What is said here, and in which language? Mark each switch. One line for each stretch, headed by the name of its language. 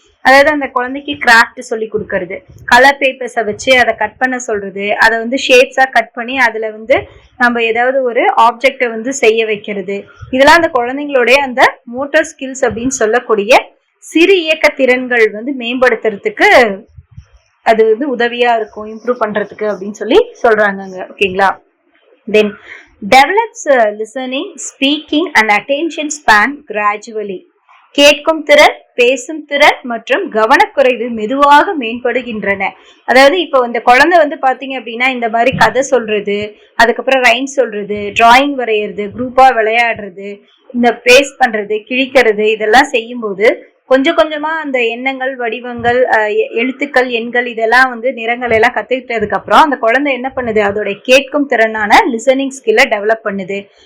Tamil: அதாவது அந்த குழந்தைக்கு கிராஃப்ட் சொல்லி கொடுக்கறது, கலர் பேப்பர்ஸை வச்சு அதை கட் பண்ண சொல்றது, அதை வந்து ஷேப்ஸா கட் பண்ணி அதுல வந்து நம்ம ஏதாவது ஒரு ஆப்ஜெக்டை வந்து செய்ய வைக்கிறது. இதெல்லாம் அந்த குழந்தைங்களுடைய அந்த மோட்டார் ஸ்கில்ஸ் அப்படின்னு சொல்லக்கூடிய சிறு இயக்க திறன்கள் வந்து மேம்படுத்துறதுக்கு அது வந்து உதவியா இருக்கும், இம்ப்ரூவ் பண்றதுக்கு அப்படின்னு சொல்லி சொல்றாங்க. ஓகேங்களா.
English: Then develops listening, speaking and attention span gradually.
Tamil: கேட்கும் திறன், பேசும் திறன் மற்றும் கவனக்குறைவு மெதுவாக மேம்படுகின்றன. அதாவது இப்போ இந்த குழந்தை வந்து பாத்தீங்க அப்படின்னா இந்த மாதிரி கதை சொல்றது, அதுக்கப்புறம் ரைம் சொல்றது, டிராயிங் வரைகிறது, குரூப்பா விளையாடுறது, இந்த பேஸ் பண்றது, கிழிக்கிறது, இதெல்லாம் செய்யும்போது கொஞ்சம் கொஞ்சமா அந்த எண்ணங்கள், வடிவங்கள், எழுத்துக்கள், எண்கள், இதெல்லாம் வந்து நிறங்கள் எல்லாம் கத்துக்கிட்டதுக்கு அப்புறம் அந்த குழந்தை என்ன பண்ணுது, அதோட கேட்கும் திறனான லிசனிங் ஸ்கில்லை டெவலப் பண்ணுது.